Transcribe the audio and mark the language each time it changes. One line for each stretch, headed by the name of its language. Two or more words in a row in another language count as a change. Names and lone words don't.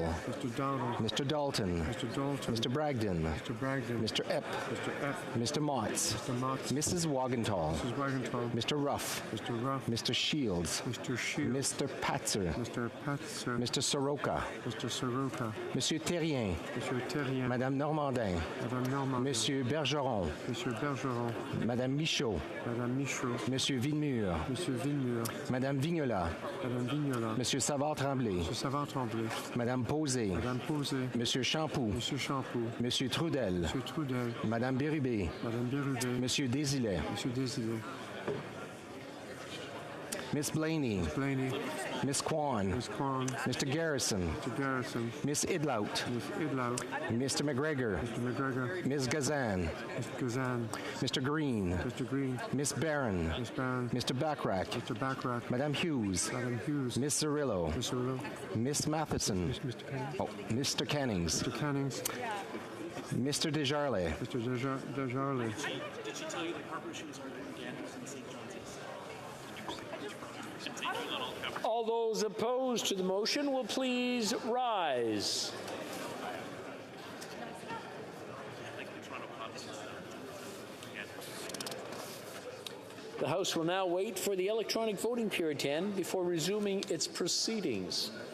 English: Mr. Dowdall, Mr. Dalton, Mr. Dalton, Mr. Bragdon, Mr. Bragdon, Mr. Epp, Mr. Epp, Mr. Motts, Mr. Motts, Mrs. Wagenthal, Mrs. Wagenthal, Mr. Ruff, Mr. Ruff, Mr. Shields, Mr. Shields, Mr. Patzer, Mr. Patzer, Mr. Soroka, Mr. Soroka, Monsieur Terrien, Monsieur Terrien, Madame Normandin, Madame Normand, Monsieur Bergeron, Monsieur Bergeron, Madame Michaud, Madame Michaud, Monsieur Villemur, Monsieur Villemur, Madame Vignola, Madame Vignola, Monsieur Savard-Tremblay, Monsieur Savard-Tremblay, Madame Posé, Madame Posé, Monsieur Champoux, Monsieur Champoux, Monsieur Trudel, Monsieur Trudel, Madame Bérubé, Madame Bérubé, Monsieur Désilet, Monsieur Désilé, Miss Blaney, Blaney, Miss Kwan, Miss Kwan, Mr. Garrison, Mr. Garrison, Miss Idlout, Miss Idlow, Mr. McGregor, Mr. McGregor, Ms. Gazan, Mr. Gazan, Mr. Green, Mr. Green, Miss Barron, Miss Barron, Mr. Backrack, Mr. Backrack, Madame Hughes, Madame Hughes, Miss Cirillo, Mr. Willow, Miss Matheson, Mr. Cannings, oh, Mr. Cannings, Mr. Cannings, Mr. Desjarlais, Mr. Desjarlais, Did she tell you the corporations are again in St. John's? All those opposed to the motion will please rise. The House will now wait for the electronic voting period to end before resuming its proceedings.